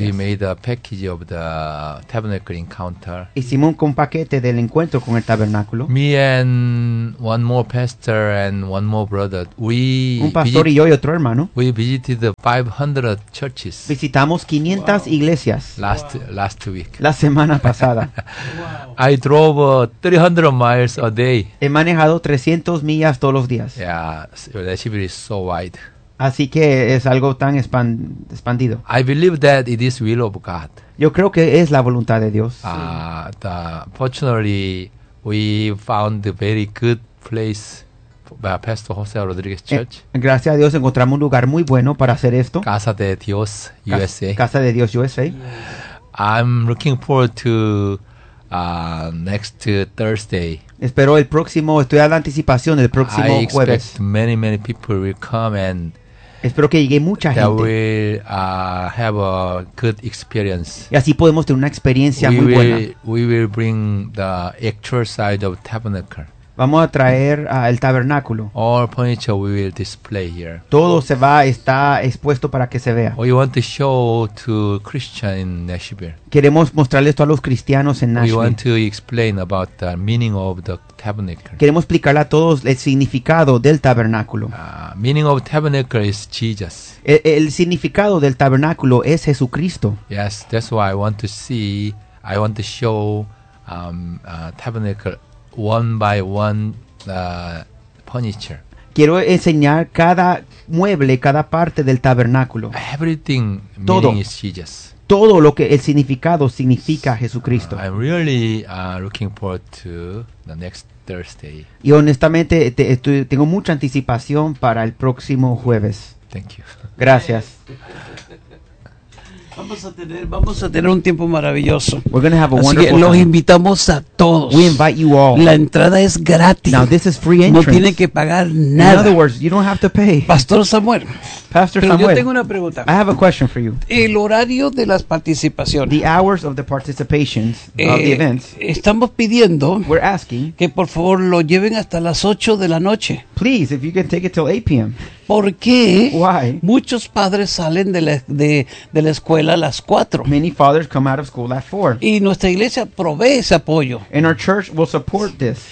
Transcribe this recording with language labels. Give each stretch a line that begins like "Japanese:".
English: We made a package of the tabernacle encounter.
Spanish: Hicimos un paquete del encuentro con el tabernáculo.
English: Me and one more pastor and one more brother.
Spanish: Un pastor y yo y otro hermano.
English: We visited the 500 churches.
Spanish: Visitamos 500 wow. iglesias.
English: Last week.
Spanish: La semana pasada.
English: Wow. I drove 300 miles a day.
Spanish: He manejado 300 millas todos los días.
English: Yeah, that's so wide.
Spanish: Así que es algo tan expandido.
English: I believe that it is will of God.
Spanish: Yo creo que es la voluntad de Dios.
English: Fortunately, we found a very good place by Pastor Jose Rodriguez Church.
Spanish: Gracias a Dios encontramos un lugar muy bueno para hacer esto.
English: Casa de Dios USA.
Spanish: Casa de Dios USA.
English: I'm looking forward to next Thursday.
Spanish: Espero el próximo, estoy a la anticipación del próximo jueves.
English: I expect
Spanish: jueves.
English: many people will come and
Spanish: espero que llegue mucha
English: that
Spanish: gente.
English: Will have a good experience.
Spanish: Y así podemos tener una experiencia
English: we
Spanish: muy
English: will,
Spanish: buena.
English: We will bring the actual side of tabernacle.
Spanish: Vamos a traer el tabernáculo.
English: All furniture we will display here.
Spanish: Todo se va, está expuesto para que se vea.
English: We want to show to Christian in Nashville.
Spanish: Queremos mostrarle esto a los cristianos en Nashville.
English: We want to explain about the meaning of the tabernacle.
Spanish: Queremos explicarle a todos el significado del tabernáculo.
English: Meaning of tabernacle is Jesus.
Spanish: El significado del tabernáculo es Jesucristo.
English: Yes, that's why I want to show tabernacle one by one furniture.
Spanish: Quiero enseñar cada mueble, cada parte del tabernáculo.
English: Everything meaning is Jesus.
Spanish: Todo lo que el significado significa Jesucristo.
English: I'm really looking forward to the next Thursday.
Spanish: Y honestamente tengo mucha anticipación para el próximo jueves.
English: Thank you.
Spanish: Gracias. Vamos a tener un tiempo maravilloso.
English: We're gonna have a
Spanish: así que los invitamos a todos.
English: We invite you all.
Spanish: La entrada es gratis.
English: Now this is free entrance.
Spanish: No tienen que pagar nada.
English: In other words, you don't have to pay.
Spanish: Pastor Samuel. Pastor pero Samuel. Yo tengo una pregunta.
English: I have a question for you.
Spanish: El horario de las participaciones.
English: The hours of the participations of the events.
Spanish: Estamos pidiendo.
English: We're asking.
Spanish: Que por favor lo lleven hasta las 8 de la noche.
English: Please, if you can take it till 8 p.m.
Spanish: ¿Por qué?
English: Why?
Spanish: Muchos padres salen de la escuela a las 4.
English: Many fathers come out of school at 4.
Spanish: Y nuestra iglesia provee ese apoyo.
English: And our church will support this.